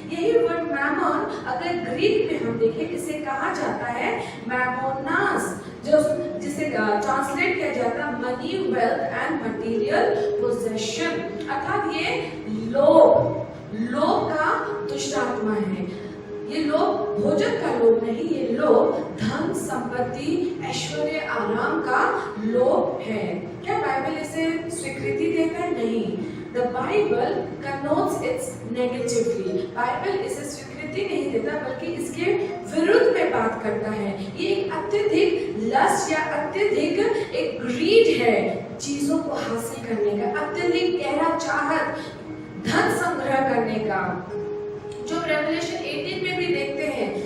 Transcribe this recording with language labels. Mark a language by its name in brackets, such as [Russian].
[Hindi] यही वर्ड मैमोन अगर ग्रीक में हम देखें इसे कहा जाता है मैमोनास, जो जिसे ट्रांसलेट किया जाता है [English] money wealth and material possession, [Hindi] अर्थात ये लोभ का दुष्ट आत्मा है। ये लोभ भोजन का लोभ नहीं, ये लोभ धन संपत्ति ऐश्वर्य आराम का लोभ है। क्या बाइबल इसे स्वीकृति देता है? नहीं। [English] The Bible connotes it negatively. [Hindi] Bible इसे स्वीकृति नहीं देता बल्कि इसके विरुद्ध में बात करता है। ये एक अत्यधिक लस्ट या अत्यधिक एक ग्रीड है चीजों को हासिल करने का, अत्यधिक गहरा चाहत धन संग्रह करने का, जो रेवलेशन 18 में भी देखते हैं।